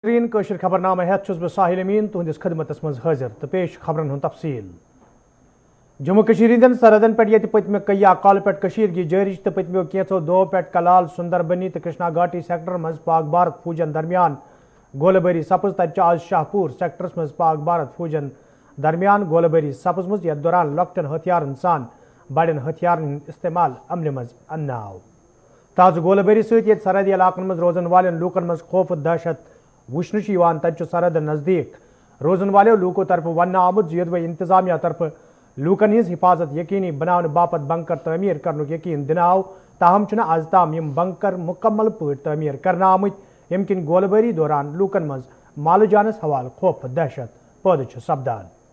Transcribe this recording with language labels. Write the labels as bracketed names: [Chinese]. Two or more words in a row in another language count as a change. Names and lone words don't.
[Kashmiri] कशर खबरनामा हेत बह साहिल अमीन तुहंदिस खदमतस मज हाजिर तो पेश खबरन हुंद तफसील। जम्मू कशीर हिंदन सरहदन पे पत्म कया कल पे जारी तो पत्मो कैंचो दो पे कलाल सुंदरबनी तो कृष्णा घाटी सेक्टर मज पाक भारत फौजन दरमियान गोलबारी सपज तत आज शाहपुर सेक्टरस मज पाक भारत फौजन दरमियान गोलबारी सपजम यथ दौरान लकटन हथियारन सान बड़न हथियारन इस्तेमाल अमल मज अन्नाव। ताज़ गोलबारी सत सरहदी इलाकन मज रोजन वाले लूकन मज खौफ दहशत वुचन तत सरहद नज़दीक रोजन वाले लूकों तरफ वन आमुद यदि इंतजामिया तरफ लूकन हिज हिफाजत यकीनी बनाने बापत बंकर तमीर करने यकीन दिन आव ताहम आज ताम यम बंकर मुकम्मल पे तमीर करना आमुत यम किन गोलबारी दौरान लूकन मज माल जानस हवाल खौफ दहशत पैद सपदान।